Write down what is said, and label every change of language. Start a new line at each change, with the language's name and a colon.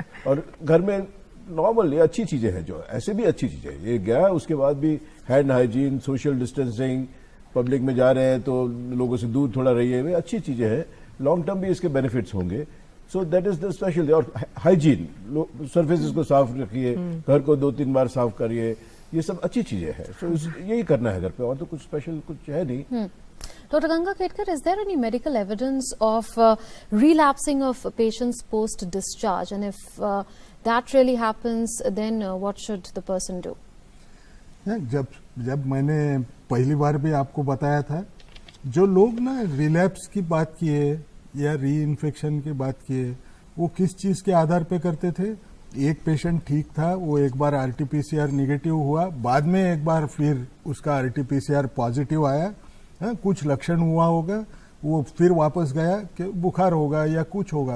Hindi: और घर में नॉर्मल ये अच्छी चीजें हैं, जो ऐसे भी अच्छी चीजें ये गया, उसके बाद भी hand hygiene, social distancing, public में जा रहे हैं तो लोगों से दूर थोड़ा रहिए, वे अच्छी चीजें हैं। लॉन्ग टर्म भी इसके बेनिफिट्स होंगे।
English: So that is the special.
Hindi: और हाइजीन, सर्फेसेस को साफ रखिए, घर को 2-3 बार साफ करिए, ये सब अच्छी चीजें हैं। सो यही करना है घर पे, और तो कुछ स्पेशल कुछ है नहीं।
English: Dr. Ganga Ketkar, is there any medical evidence of relapsing of patients post-discharge? And if that really happens, then what should the person do?
Hindi: जब मैंने पहली बार भी आपको बताया था, जो लोग ना रिलैप्स की बात किए या री इन्फेक्शन की बात किए, वो किस चीज के आधार पे करते थे? एक पेशेंट ठीक था, वो एक बार RT-PCR निगेटिव हुआ, बाद में एक बार फिर उसका RT-PCR पॉजिटिव आया, कुछ लक्षण हुआ होगा, वो फिर वापस गया कि बुखार होगा या कुछ होगा।